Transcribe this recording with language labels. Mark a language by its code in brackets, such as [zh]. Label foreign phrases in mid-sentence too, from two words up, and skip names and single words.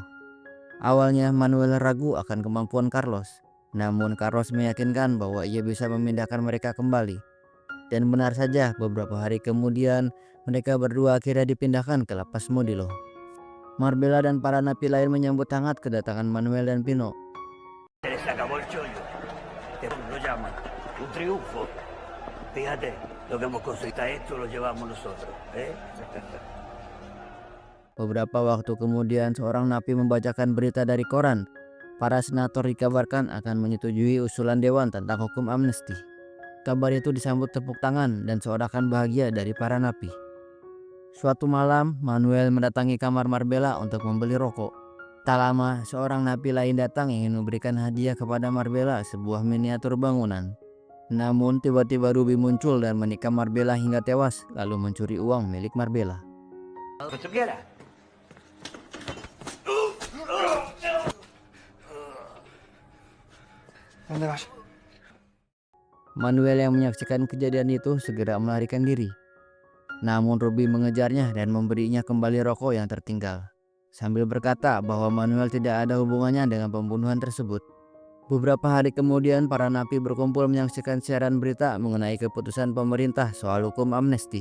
[id] Awalnya Manuel ragu akan kemampuan Carlos, namun Carlos meyakinkan bahwa ia bisa memindahkan mereka kembali. Dan benar saja, beberapa hari kemudian mereka berdua akhirnya dipindahkan ke lapas Modelo. Marbella dan para napi lain menyambut hangat kedatangan Manuel dan Pino. [es] Se les acabó el chollo. Lo llaman un triunfo. Fíjate, lo que hemos conseguido. Esto lo llevamos nosotros, ¿eh? [id] Beberapa waktu kemudian seorang napi membacakan berita dari koran. Para senator dikabarkan akan menyetujui usulan dewan tentang hukum amnesti. Kabar itu disambut tepuk tangan dan seorakan bahagia dari para napi. Suatu malam, Manuel mendatangi kamar Marbella untuk membeli rokok. Tak lama, seorang napi lain datang ingin memberikan hadiah kepada Marbella sebuah miniatur bangunan. Namun tiba-tiba Ruby muncul dan menikam Marbella hingga tewas, lalu mencuri uang milik Marbella. [es] Lo que tú quieras. ¿Dónde vas? [id] Manuel yang menyaksikan kejadian itu segera melarikan diri. Namun Ruby mengejarnya dan memberinya kembali rokok yang tertinggal, sambil berkata bahwa Manuel tidak ada hubungannya dengan pembunuhan tersebut. Beberapa hari kemudian para napi berkumpul menyaksikan siaran berita mengenai keputusan pemerintah soal hukum amnesti.